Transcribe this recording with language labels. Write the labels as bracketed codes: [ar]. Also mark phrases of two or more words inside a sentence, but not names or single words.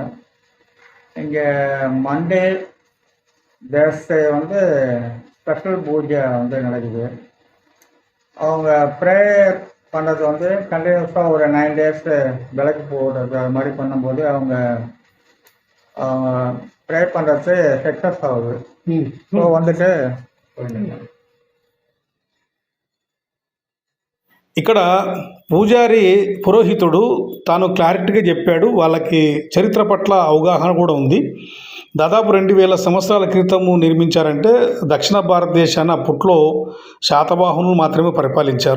[ta] இங்க [en] Monday Thursday [ta] வந்து ஸ்பெஷல் பூஜை வந்து நடக்குது. அவங்க ப்ரேயர் பண்ணுறது வந்து கண்டினியூஸாக ஒரு 9 days விளக்கு போடுறது அது மாதிரி பண்ணும்போது அவங்க ப்ரே பண்ணுறது சக்ஸஸ் ஆகுது. ஸோ வந்துட்டு [te] ఇక్కడ పూజారి పురోహితుడు తాను క్లారిటీగా చెప్పాడు. వాళ్ళకి చరిత్ర పట్ల అవగాహన కూడా ఉంది. దాదాపు 2000 సంవత్సరాల క్రితము నిర్మించారంటే దక్షిణ భారతదేశాన్ని అప్పట్లో శాతవాహనులు మాత్రమే పరిపాలించారు.